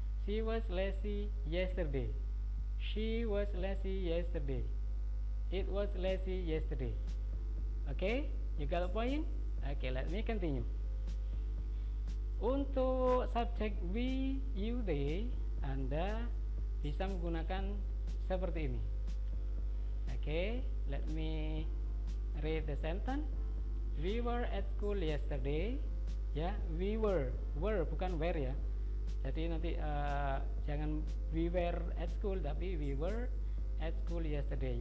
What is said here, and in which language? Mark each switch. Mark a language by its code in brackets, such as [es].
[en] She was lazy yesterday, she was lazy yesterday, it was lazy yesterday. Okay, you got a point? Okay, let me continue. [id] Untuk subjek we, you, they, Anda bisa menggunakan seperti ini. [en] Okay, let me read the sentence. We were at school yesterday. Ya, we were bukan were, ya. [id] Jadi nanti jangan we were at school, tapi we were at school yesterday.